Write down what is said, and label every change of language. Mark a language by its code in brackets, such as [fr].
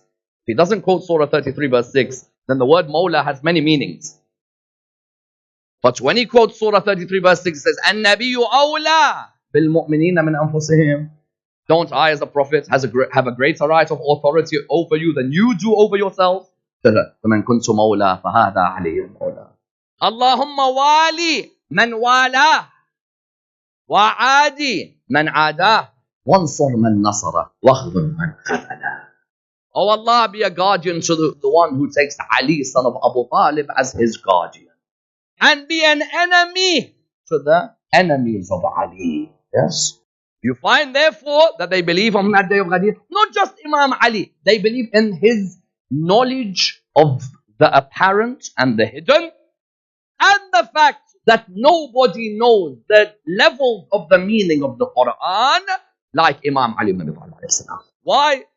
[en] If he doesn't quote Surah 33 verse 6, then the word Mawla has many meanings. But when he quotes Surah 33 verse 6, it says, [ar] النَّبِيُّ أَوْلَى بِالْمُؤْمِنِينَ مِنْ أَنفُسِهِمْ. [en] Don't I as a prophet have a greater right of authority over you than you do over yourself? [ar] فَمَنْ كُنْتُ مَوْلَى فَهَذَا عَلِيٌّ مَوْلَى. اللهم والي من والاه وعادي من عاداه وانصر من نصره واخذل من خذله. [en] Oh Allah, be a guardian to the one who takes Ali, son of Abu Talib, as his guardian. And be an enemy to the enemies of Ali. Yes. You find therefore that they believe on that day of Ghadir, not just Imam Ali, they believe in his knowledge of the apparent and the hidden, and the fact that nobody knows the level of the meaning of the Quran like Imam Ali ibn Abi Talib. Why?